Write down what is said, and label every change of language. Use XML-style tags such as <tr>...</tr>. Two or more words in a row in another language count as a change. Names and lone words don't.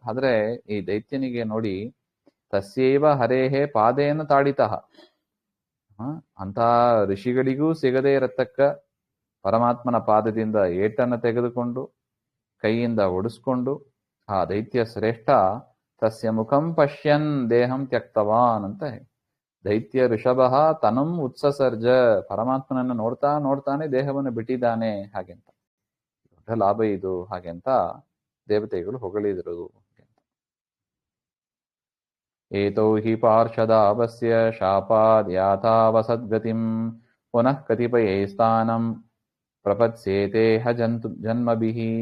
<kn>ಆದ್ರೆ ಈ ದೈತ್ಯನಿಗೆ ನೋಡಿ,</kn> <sa>ತಸ್ಯೈವ ಹರೇಹೇ ಪಾದೇನ ತಾಡಿತಃ,</sa> <kn>ಅಂತ ಋಷಿಗಳಿಗೂ ಸಿಗದೇ ಇರತಕ್ಕ ಪರಮಾತ್ಮನ ಪಾದದಿಂದ ಏಟನ್ನು ತೆಗೆದುಕೊಂಡು ಕೈಯಿಂದ ಒಡಿಸ್ಕೊಂಡು ಆ ದೈತ್ಯ ಶ್ರೇಷ್ಠ</kn> <sa>ತಸ್ಯ ಮುಖಂ ಪಶ್ಯನ್ ದೇಹಂ ತ್ಯಕ್ತವಾನ್</sa> <kn>ಅಂತ,</kn> <sa>ದೈತ್ಯ ಋಷಭ ತನಂ ಉತ್ಸಸರ್ಜ,</sa> <kn>ಪರಮಾತ್ಮನನ್ನು ನೋಡ್ತಾ ನೋಡ್ತಾನೆ ದೇಹವನ್ನು ಬಿಟ್ಟಿದ್ದಾನೆ ಹಾಗೆಂತ. ದೊಡ್ಡ ಲಾಭ ಇದು ಹಾಗೆಂತ ದೇವತೆಗಳು ಹೊಗಳಿದರು.</kn> <sa>ಏತೌ ಹಿ ಪಾರ್ಷದಾವಸ್ಯ ಶಾಪಾದ್ ಯಾತಾವಸದ್ಗತಿಂ ಪುನಃ ಕತಿಪಯೇ ಸ್ಥಾನಂ ಪ್ರಪತ್ಸ್ಯೇತೆ ಹ ಜನ್ಮಭಿಃ.</sa>